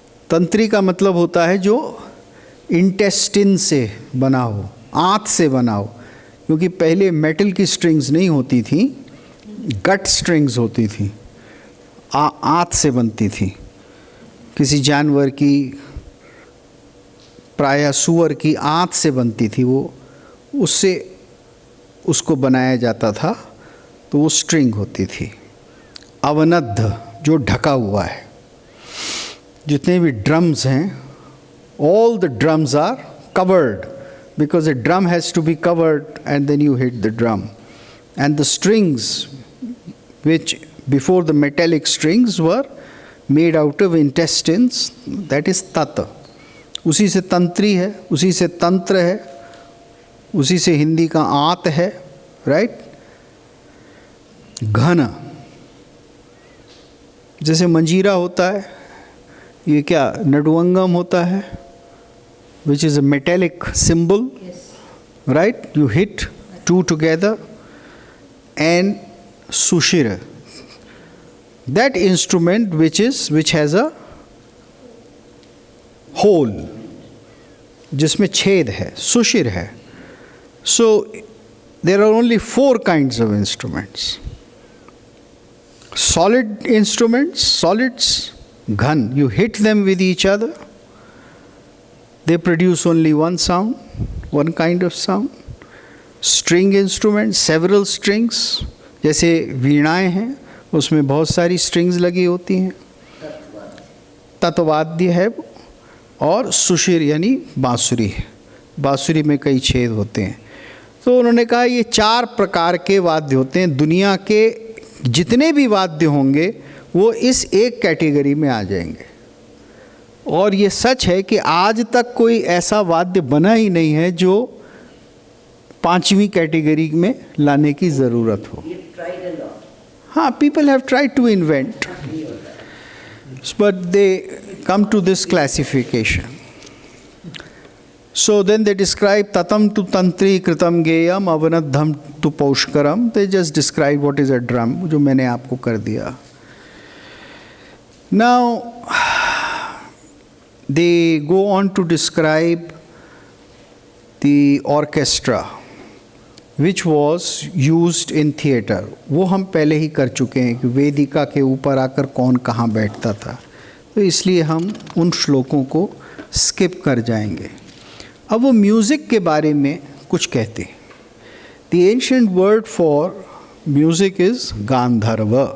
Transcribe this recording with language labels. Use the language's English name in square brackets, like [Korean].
[Hindi] तंत्री का मतलब होता है जो इंटेस्टिन से बना हो, आंत से बना हो, क्योंकि पहले मेटल की स्ट्रिंग्स नहीं होती थी, गट स्ट्रिंग्स होती थी, आंत से बनती थी। किसी जानवर की, प्रायः सुअर की आंत से बनती थी, वो उससे उसको बनाया जाता था, तो वो स्ट्रिंग होती थी। अवनद्ध, जो ढका हुआ है। जितने भी ड्रम्स हैं, [English] all the drums are covered, because a drum has to be covered and then you hit the drum. And the strings, which before the metallic strings were made out of intestines, that is tat. [Hindi] उसी से तंत्री है, उसी से तंत्र है, उसी से हिंदी का आंत है, राइट। घन, जैसे मंजीरा होता है, ये क्या नडुवंगम होता है, [English] which is a metallic symbol, right? You hit 2 together. And sushir, that instrument which has a hole, [Hindi] जिसमें छेद है, सुशिर है। [English] So there are only 4 kinds of instruments. Solid instruments, solids, ghan, you hit them with each other, they produce only one sound, one kind of sound. String instruments, several strings, [Hindi] जैसे वीणाएं हैं, उसमें बहुत सारी strings लगी होती हैं, तत्वाद्य है। और सुशिर यानी बांसुरी है, बांसुरी में कई छेद होते हैं। तो उन्होंने कहा ये 4 प्रकार के वाद्य होते हैं। दुनिया के जितने भी वाद्य होंगे वो इस एक कैटेगरी में आ जाएंगे। और ये सच है कि आज तक कोई ऐसा वाद्य बना ही नहीं है जो 5वीं कैटेगरी में लाने की ज़रूरत हो। [English] हाँ, people have tried to invent, but they come to this classification. So then they describe [Sanskrit] tatam tu tantri kritam geyam avanadham tu paushkaram. [English] They just describe what is a drum, [Hindi] जो मैंने आपको कर दिया. [English] Now they go on to describe the orchestra which was used in theatre. [Hindi] वो हम पहले ही कर चुके हैं कि वेदिका के ऊपर आकर कौन कहाँ बैठता था, तो इसलिए हम उन श्लोकों को स्किप कर जाएंगे. अब वो म्यूज़िक के बारे में कुछ कहते हैं. [English] The ancient word for music is gandharva.